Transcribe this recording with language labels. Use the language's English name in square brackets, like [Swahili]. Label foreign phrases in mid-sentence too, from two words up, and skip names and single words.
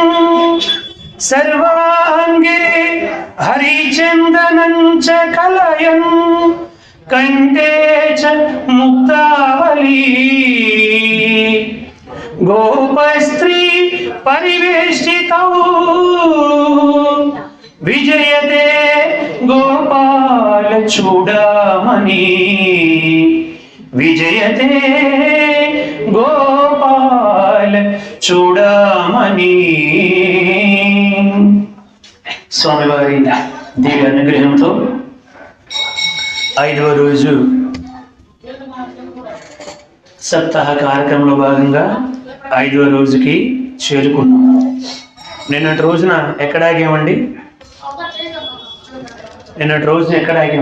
[Sanskrit] सर्वांगे हरिचंदनं च कलयं कंठे च मुक्तावली गोपस्त्री परिवेष्टितौ विजयते गोपाल चूडामणि विजयते गोपाल चूडामणि। [Telugu] స్వామివారి దివ్య అనుగ్రహంతో 5వ రోజు సప్తాహ కార్యక్రమంలో భాగంగా 5వ రోజుకి చేరుకున్నాం। నిన్నటి రోజున ఎక్కడ ఆగామండి? నిన్నటి రోజున ఎక్కడ ఆగాం?